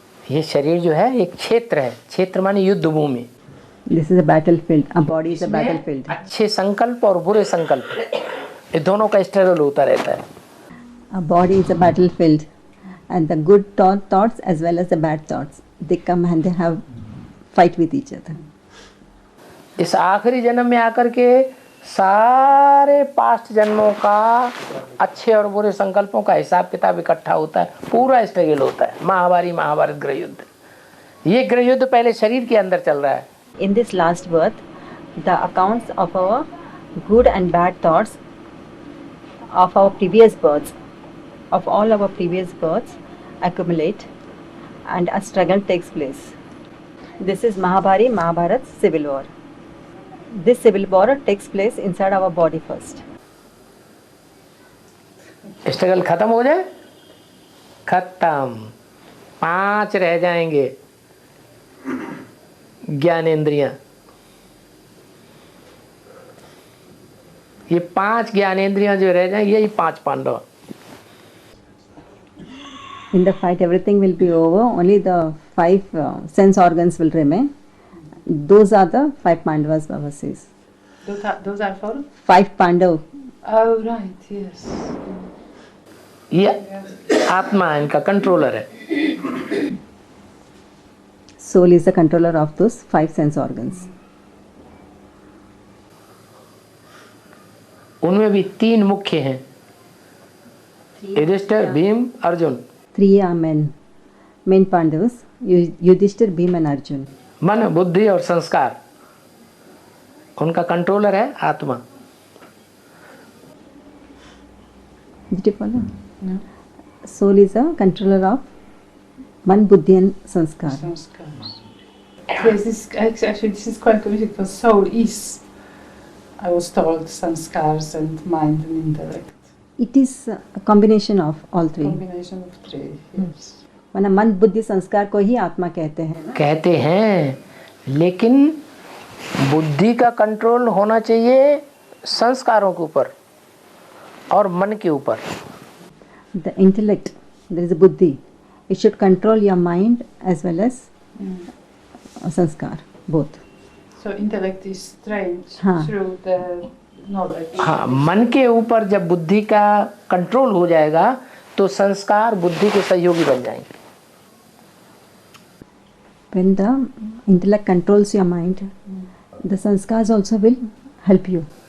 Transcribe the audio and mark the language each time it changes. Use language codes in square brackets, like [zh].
[hi] ये शरीर जो है एक क्षेत्र है, क्षेत्र माने युद्ध भूमि। [en] This is a battlefield. A body is a battlefield. [hi] अच्छे संकल्प और बुरे संकल्प, ये दोनों का स्ट्रगल होता रहता है। [en] A body is a battlefield, and the good thoughts as well as the bad thoughts, they come and they have fight with each other. [hi] इस आखिरी जन्म में आकर के सारे पास्ट जन्मों का अच्छे और बुरे संकल्पों का हिसाब किताब इकट्ठा होता है, पूरा स्ट्रगल होता है। महाभारत गृह युद्ध, ये गृह युद्ध पहले शरीर के अंदर चल रहा है। [en] In this last birth, the accounts of our good and bad thoughts of our previous births, of all our previous births, accumulate, and a struggle takes place. This is Mahabharat civil war. This civil war takes place inside our body first. [hi] Struggle खत्म हो जाए, खत्म, 5 रह जाएंगे ज्ञानेंद्रियां। ये 5 ज्ञानेंद्रियां जो रह जाएंगी, यही 5 Pandav. [en] In the fight, everything will be over. Only the 5 sense organs will remain. Those are the 5 Pandavas, Baba says. Those are for? 5 Pandav. Oh, right, yes. [hi] ये आत्मा इनका कंट्रोलर है। [en] Soul is the controller of those 5 sense organs. [hi] उनमें भी 3 मुख्य हैं, Yudhishthir, Bhim, Arjun. [en] 3 are main Pandavas, Yudhishthir, Bhim and Arjun. [hi] मन, बुद्धि और संस्कार, उनका कंट्रोलर है आत्मा। [en] Did you follow? No. Soul is a controller of Man, Buddhi and Sanskar. Yes, this is quite confusing because soul is, I was told, sanskars and mind and intellect. It is a combination of all 3. Combination of 3, yes. [hi] माना मन, बुद्धि, संस्कार को ही आत्मा कहते हैं ना? कहते हैं, लेकिन बुद्धि का कंट्रोल होना चाहिए संस्कारों के ऊपर और मन के ऊपर। [en] The intellect, there is a buddhi. It should control your mind as well as sanskar, both. So intellect is trained [hi] Haan. [en] through the knowledge. [hi] हाँ, मन के ऊपर जब बुद्धि का कंट्रोल हो जाएगा तो संस्कार बुद्धि के सहयोगी बन जाएंगे. [en] When the intellect controls your mind, the sanskars also will help you.